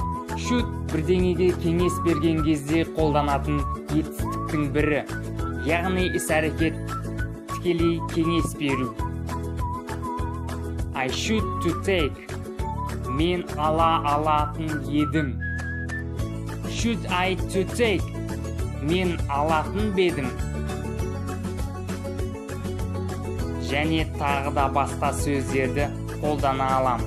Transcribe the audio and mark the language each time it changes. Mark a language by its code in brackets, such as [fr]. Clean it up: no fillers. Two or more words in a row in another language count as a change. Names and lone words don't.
[kk] Should бірдеңеге кеңес берген кезде қолданатын етістіктің бірі. Яғни іс-әрекет тікелей кеңес беру. [en] I should to take, [kk] мен ала алатын едім. [en] Should I to take, [kk] мен алатын бедім. Және тағы да басқа сөздерді қолдана аламыз.